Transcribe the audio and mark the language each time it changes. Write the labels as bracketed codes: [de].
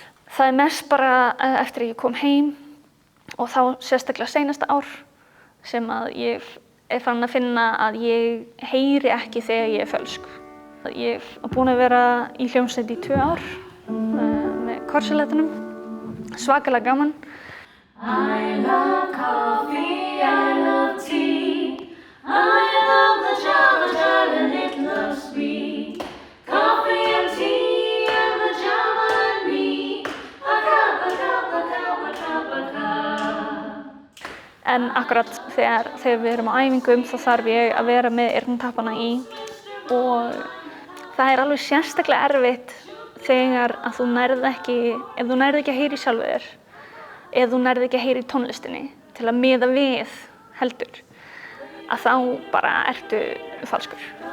[is] Það er mest bara eftir að ég kom heim og þá sérstaklega seinasta ár sem að ég er farin að finna að ég heyri ekki þegar ég er fölsk. Ég er búin að vera í hljómsveit í 2 ár með korselettunum, svakalega gaman. [en] I love coffee, I love tea, I love the java and it loves me. Coffee and tea and the java and me, a cup, a cup, a cup, a cup, a cup. [is] En akkurat þegar við erum á æfingum þá þarf ég að vera með eyrnatappana í og það er alveg sérstaklega erfitt þegar að þú nærð ekki, ef þú nærð ekki að heyra í sjálfu þér, ef þú nærð ekki að heyra í tónlistinni til að miða við heldur, að þá bara ertu falskur.